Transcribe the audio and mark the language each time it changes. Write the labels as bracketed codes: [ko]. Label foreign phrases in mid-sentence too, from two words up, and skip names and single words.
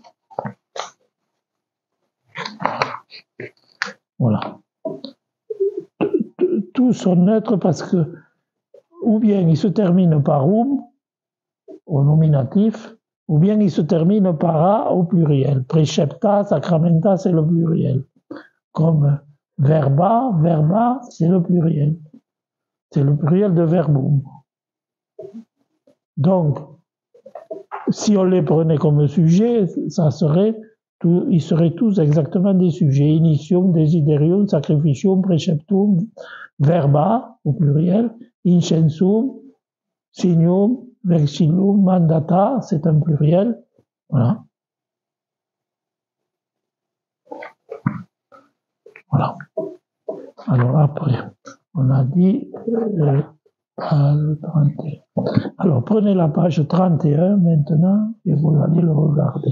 [fr] Voilà. Tous sont neutres parce que, ou bien ils se terminent par um, au nominatif, ou bien ils se terminent par a au pluriel. [la] Precepta, sacramenta, [fr] c'est le pluriel. Comme verba, c'est le pluriel. C'est le pluriel de verbum. Donc, si on les prenait comme sujet, ils seraient tous exactement des sujets. [la] Initium, desiderium, sacrificium, preceptum, verba, [fr] au pluriel, [la] incensum, signum, vexillum, mandata, [fr] c'est un pluriel. Voilà. Voilà. Alors après, on a dit page 31. Alors prenez la page 31 maintenant et vous allez le regarder.